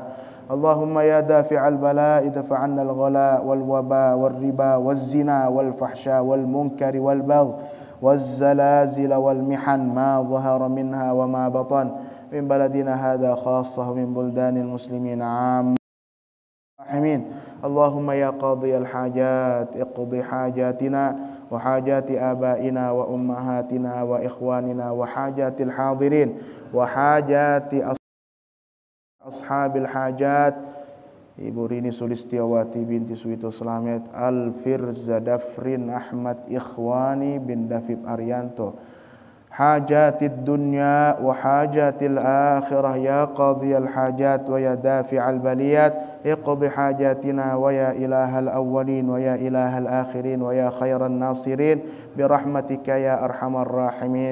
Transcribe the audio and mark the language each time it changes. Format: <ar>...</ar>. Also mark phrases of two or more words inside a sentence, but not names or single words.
<ar>اللهم يا دافع البلاء ادفع عنا الغلاء والوباء والربا والزنا والفحشاء والمنكر والبغي والزلازل والمحن ما ظهر منها وما بطن من بلدنا هذا خاصة ومن بلدان المسلمين عامة. اللهم يا قاضي الحاجات اقض حاجاتنا وحاجات آبائنا وأمهاتنا وإخواننا وحاجات الحاضرين وحاجات أصحاب الحاجات. Ibu Rini Sulistiawati binti Suwito Slamet, Al-Firza Dafrin Ahmad Ikhwani bin David Arianto. حاجات الدنيا وحاجات الآخرة يا قاضي الحاجات ويا دافع البليات اقض حاجاتنا ويا إله الأولين ويا إله الآخرين ويا خير الناصرين برحمتك يا أرحم الراحمين.</ar>